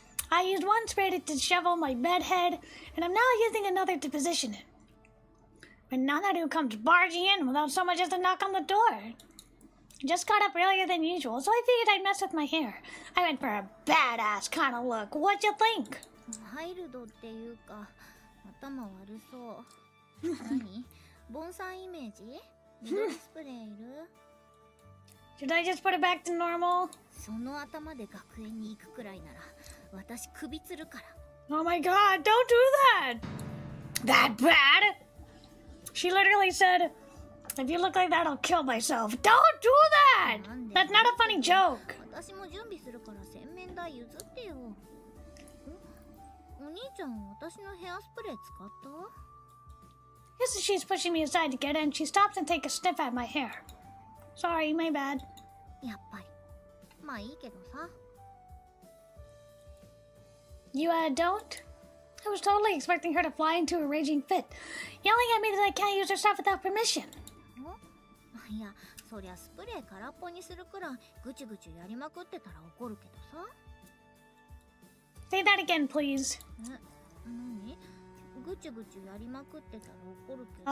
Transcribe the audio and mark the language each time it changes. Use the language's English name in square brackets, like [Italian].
[English] I used one spray to dishevel my bed head, and I'm now using another to position it. When Nanaru comes barging in without so much as a knock on the door. Just got up earlier than usual, so I figured I'd mess with my hair. I went for a badass kind of look. What'd you think? [Japanese] ワイルドっていうか、頭悪そう。何？盆栽イメージ？緑スプレーいる？ [English] Should I just put it back to normal? [Japanese] その頭で学園に行くくらいなら、私首つるから。 [English] Oh my god, don't do that! That bad? She literally said, if you look like that, I'll kill myself. Don't do that! That's not a funny joke. [Japanese] 私も準備するから洗面台譲ってよ。お兄ちゃん、私のヘアスプレー使った？ [English] Just as she's pushing me aside to get in, she stops and takes a sniff at my hair. Sorry, my bad. [Japanese] やっぱり。まあいいけどさ。 [English] You, don't? I was totally expecting her to fly into a raging fit, yelling at me that I can't use her stuff without permission. [Japanese] いや、そりゃスプレー空っぽにするくらいぐちぐちやりまくってたら怒るけどさ。 [English] Say that again, please. [Japanese] 何？ぐちぐちやりまくってたら怒るけど。